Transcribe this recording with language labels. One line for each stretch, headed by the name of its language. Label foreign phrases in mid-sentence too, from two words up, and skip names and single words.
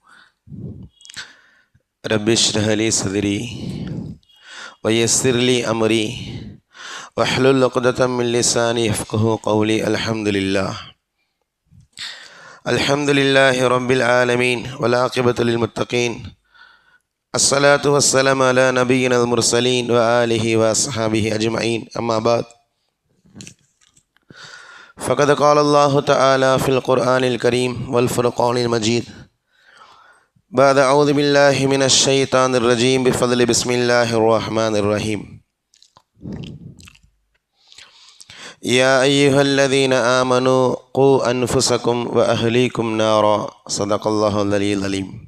Arabic: رب اشرح لي صدري ويسر لي أمري واحلل عقدة من لساني يفقهوا قولي. الحمد لله رب العالمين والعاقبة للمتقين. الصلاة والسلام على نبي المرسلين وآله وأصحابه أجمعين. أما بعد. فقد قال الله تعالى في القرآن الكريم والفرقان المجيد بعد أعوذ بالله من الشيطان الرجيم بفضل بسم الله الرحمن الرحيم. يا أيها الذين آمنوا قوا أنفسكم وأهليكم نارا صدق الله العلي العليم.